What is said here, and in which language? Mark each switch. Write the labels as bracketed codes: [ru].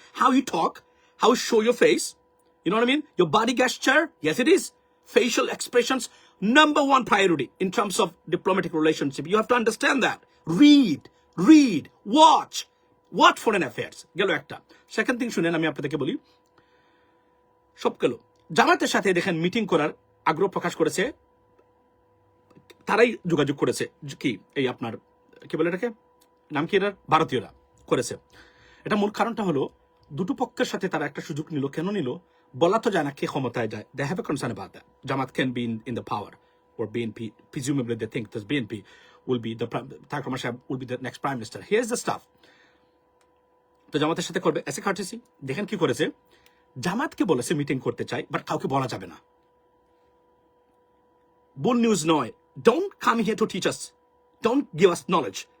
[en] How you talk, how you show your face. You know what I mean? Your body gesture, yes it is. Facial expressions, number one priority in terms of diplomatic relationship. You have to understand that. Read, watch foreign affairs. [bn] গেল একটা। [en] second thing [bn] শুনেন, আমি আপনাদেরকে বলি, সব গেল। জামাতের সাথে দেখেন মিটিং করার আগ্রহ প্রকাশ করেছে, তারাই যোগাযোগ করেছে, কি এই আপনার কি বলে এটাকে, নাম কি এটার, ভারতীয়রা করেছে। এটা মূল কারণটা হলো দুটো পক্ষের সাথে তারা একটা সুযোগ নিল। কেন নিল বলা তো যায় না, কে ক্ষমতায় যায়। [en] They have a concern about that. Jamaat can be in the power, or BNP, presumably they think that BNP will be the Tareq Rahman Shah will be the next prime minister. Here's the stuff. [bn] তো জামাতের সাথে করবে এসে courtesy. দেখেন কি করেছে, জামাতকে বলেছে মিটিং করতে চাই, বাট কাউকে বলা যাবে না। ভুল নিউজ নয়, [en] Don't come here to teach us, don't give us knowledge.